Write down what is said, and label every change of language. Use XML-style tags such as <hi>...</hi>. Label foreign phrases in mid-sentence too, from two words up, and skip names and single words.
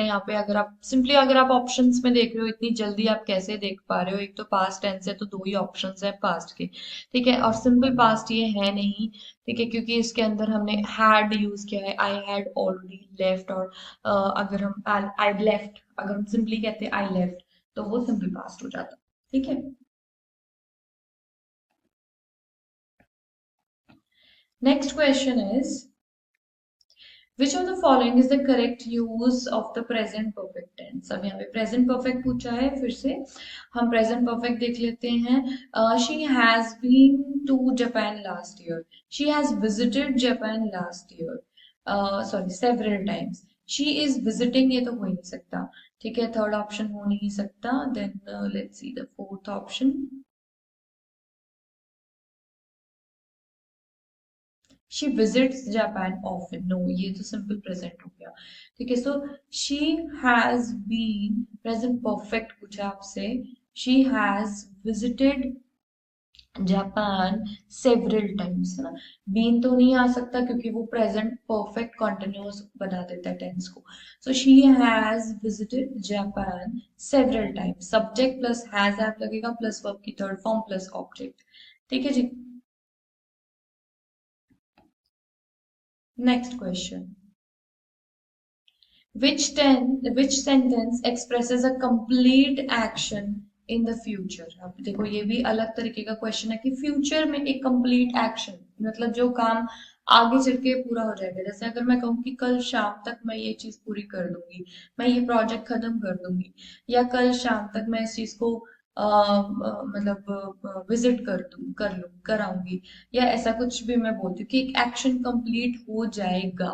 <hi>यहाँ पे अगर आप सिंपली अगर आप ऑप्शंस में देख रहे हो, इतनी जल्दी आप कैसे देख पा रहे हो, एक तो</hi> <en>past tense</en> <hi>है तो दो ही ऑप्शंस है पास्ट के। ठीक है, और</hi> <en>simple past</en> <hi>ये है नहीं। ठीक है, क्योंकि इसके अंदर हमने</hi> <en>had use</en> <hi>किया है,</hi> <en>I had already left,</en> <hi>और अगर हम</hi> <en>I left,</en> <hi>अगर हम सिंपली कहते हैं</hi> <en>I left</en> <hi>तो वो</hi> <en>simple past</en> <hi>हो जाता। ठीक है,</hi> <en>next question is, which of the following is the correct use of the present perfect tense।</en> <hi>अब यहाँ पे</hi> <en>present perfect</en> <hi>पूछा है, फिर से हम</hi> <en>present perfect</en> <hi>देख लेते हैं।</hi> <en>She has been to Japan last year, she has visited Japan last year, sorry several times, she is visiting,</en> <hi>ये तो हो ही नहीं सकता। ठीक है,</hi> <en>third option</en> <hi>हो नहीं सकता।</hi> <en>then let's see the fourth option, She visits Japan often, no</en> <hi>ये तो</hi> <en>simple present</en> <hi>हो गया।</hi> <en>ठीक है, So she has been, present perfect</en> <hi>पूछा आपसे,</hi> <en>she has visited Japan several times,</en> <hi>है ना। बीन तो नहीं आ सकता क्योंकि वो</hi> <en>present perfect continuous</en> <hi>बना देता है टेंस को।</hi> <en>So she has visited Japan several times, subject plus has ap लगेगा plus verb की third form plus object.</en> <hi>ठीक है जी,</hi> <en>next question, which sentence expresses a complete action in the future।</en> <hi>अब देखो ये भी अलग तरीके का क्वेश्चन है कि फ्यूचर में एक</hi> <en>complete action,</en> <hi>मतलब जो काम आगे चल के पूरा हो जाएगा। जैसे अगर मैं कहूँ कि कल शाम तक मैं ये चीज पूरी कर दूंगी, मैं ये प्रोजेक्ट खत्म कर दूंगी, या कल शाम तक मैं इस चीज को मतलब विजिट कर लूँ कराऊंगी, या ऐसा कुछ भी मैं बोलती हूँ कि एक</hi> <en>action complete</en> <hi>हो जाएगा।</hi>